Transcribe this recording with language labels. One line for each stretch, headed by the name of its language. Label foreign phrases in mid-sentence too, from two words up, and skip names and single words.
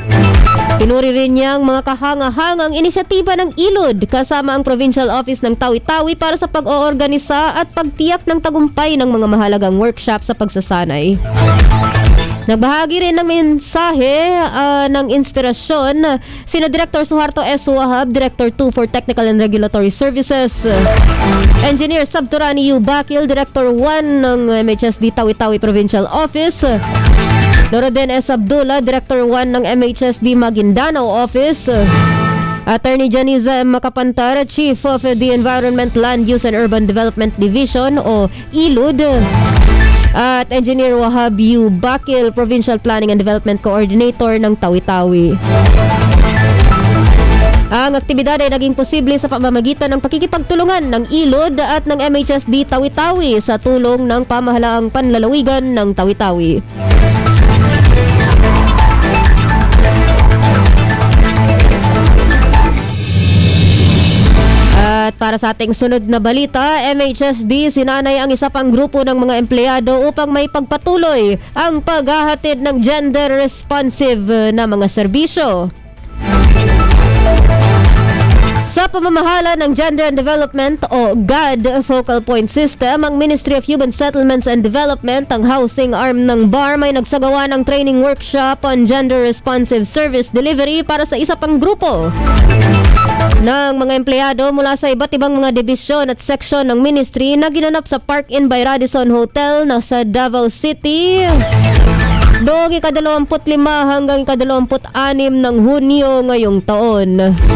Filipino: Pinuri rin niya ang mga kahanga-hangang inisyatiba ng ILUD kasama ang Provincial Office ng Tawi-Tawi para sa pag-oorganisa at pagtiyak ng tagumpay ng mga mahalagang workshop sa pagsasanay. Nagbahagi rin ng mensahe ng inspirasyon sina Director Suharto S. Wahab, Director 2 for Technical and Regulatory Services, Engineer Sabturani U. Bakil, Director 1 ng MHSD Tawi-Tawi Provincial Office, Loraden S. Abdullah, Director 1 ng MHSD Maguindanao Office, Attorney Janiza M. Makapantar, Chief of the Environment, Land Use and Urban Development Division o ILUD, at Engineer Wahab U. Bakil, Provincial Planning and Development Coordinator ng Tawi-Tawi. Ang aktibidad ay naging posible sa pamamagitan ng pakikipagtulungan ng ILUD at ng MHSD Tawi-Tawi sa tulong ng pamahalaang panlalawigan ng Tawi-Tawi. At para sa ating sunod na balita, MHSD sinanay ang isa pang grupo ng mga empleyado upang may pagpatuloy ang paghahatid ng gender-responsive na mga serbisyo. Sa pamamahala ng Gender and Development o GAD Focal Point System, ang Ministry of Human Settlements and Development, ang housing arm ng BARM, ay nagsagawa ng
English: training workshop on gender-responsive service delivery
Filipino: para sa isa pang grupo ng mga empleyado mula sa iba't ibang mga dibisyon at seksyon ng ministry na ginanap sa Park Inn by Radisson Hotel na sa Davao City noong ika-25 hanggang ika-26 ng Hunyo ngayong taon.